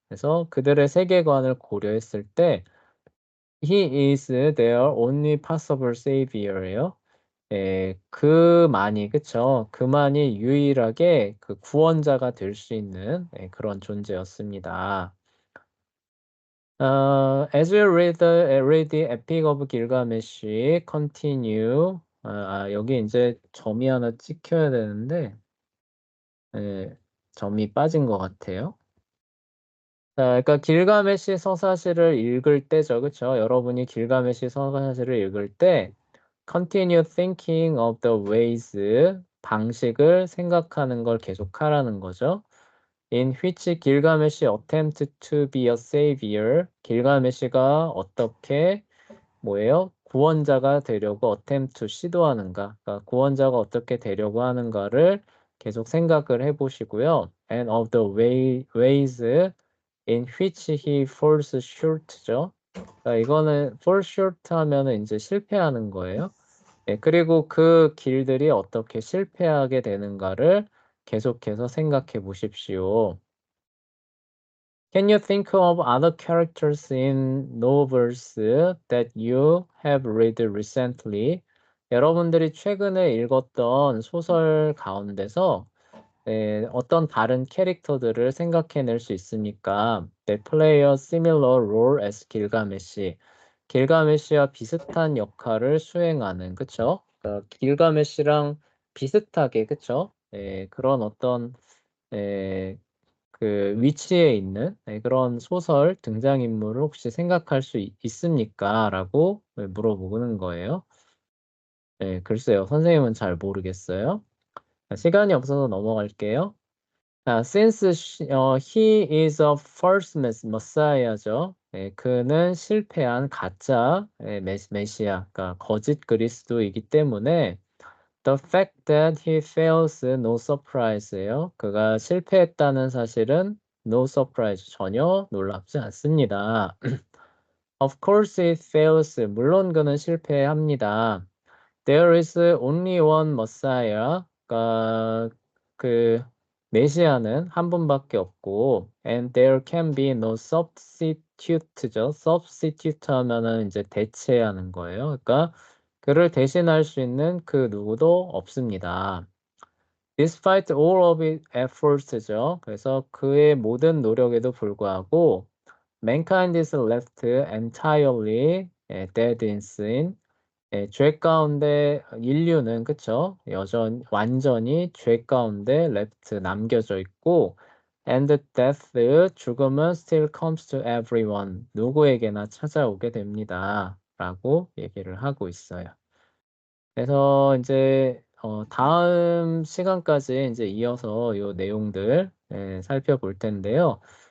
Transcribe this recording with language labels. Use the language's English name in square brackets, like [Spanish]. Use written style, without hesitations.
[Korean] 그래서 그들의 세계관을 고려했을 때 [English] he is their only possible savior [Korean] 예요. 그만이 그쵸? 그만이 유일하게 그 구원자가 될 수 있는 그런 존재였습니다. [English] As you read the Epic of Gilgamesh, continue. [Korean] 여기 이제 점이 하나 찍혀야 되는데, 점이 빠진 것 같아요. 자, 그러니까 길가메시 서사시를 읽을 때죠, 그쵸? 여러분이 길가메시 서사시를 읽을 때, [English] continue thinking of the ways, [Korean] 방식을 생각하는 걸 계속하라는 거죠. [English] In which 길가메시 attempt to be a savior. [Korean] 길가메시가 어떻게 뭐예요? 구원자가 되려고 attempt 시도하는가? 그러니까 구원자가 어떻게 되려고 하는가를 계속 생각을 해보시고요. [English] And of the ways in which he falls short죠. [Korean] 그러니까 이거는 fall short 하면은 이제 실패하는 거예요. 그리고 그 길들이 어떻게 실패하게 되는가를 계속해서 생각해 보십시오. [English] Can you think of other characters in novels that you have read recently? [Korean] 여러분들이 최근에 읽었던 소설 가운데서 어떤 다른 캐릭터들을 생각해낼 수 있습니까? [English] That play a similar role as 길가메시. [Korean] 길가메시와 비슷한 역할을 수행하는, 그쵸? 그러니까 길가메시랑 비슷하게, 그쵸? 그런 어떤 에, 그 위치에 있는 그런 소설 등장인물을 혹시 생각할 수 있습니까? 라고 물어보는 거예요. 글쎄요. 선생님은 잘 모르겠어요. 시간이 없어서 넘어갈게요. [English] Since he is a false messiah죠. [Korean] 그는 실패한 가짜 메시아, 그러니까 거짓 그리스도이기 때문에 [English] the fact that he fails no surprise [Korean] 예요. 그가 실패했다는 사실은 [English] no surprise, [Korean] 전혀 놀랍지 않습니다. [English] Of course he fails. [Korean] 물론 그는 실패합니다. [English] There is only one Messiah. [Korean] 그러니까 그 메시아는 한 분밖에 없고, [English] and there can be no substitute [Korean] 죠. substitute 하면은 이제 대체하는 거예요. 그러니까 그를 대신할 수 있는 그 누구도 없습니다. [English] Despite all of his efforts죠. [Korean] 그래서 그의 모든 노력에도 불구하고 [English] mankind is left entirely dead in sin. [Korean] 죄 가운데 인류는 그쵸? 완전히 죄 가운데 left 남겨져 있고 [English] and death [Korean] 죽음은 [English] still comes to everyone [Korean] 누구에게나 찾아오게 됩니다. 라고 얘기를 하고 있어요. 그래서 이제 다음 시간까지 이제 이어서 요 내용들 살펴볼 텐데요.